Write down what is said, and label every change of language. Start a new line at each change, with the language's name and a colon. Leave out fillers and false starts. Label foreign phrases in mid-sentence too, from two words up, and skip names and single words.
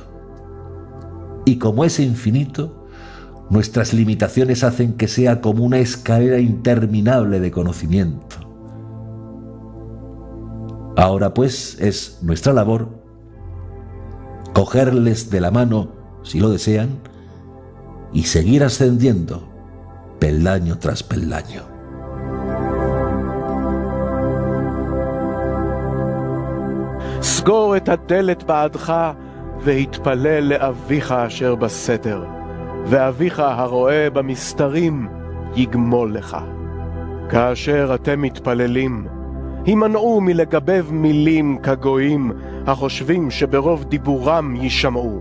Spanish: Y como es infinito, nuestras limitaciones hacen que sea como una escalera interminable de conocimiento. Ahora pues es nuestra labor cogerles de la mano, si lo desean, y seguir ascendiendo peldaño tras peldaño.
Hebrew: סגור את הדלת בעדך והתפלל לאביך אשר בסתר, ואביך הרואה במסתרים יגמול לך. כאשר אתם מתפללים, הימנעו מלגבב מילים כגויים החושבים שברוב דיבורם יישמעו.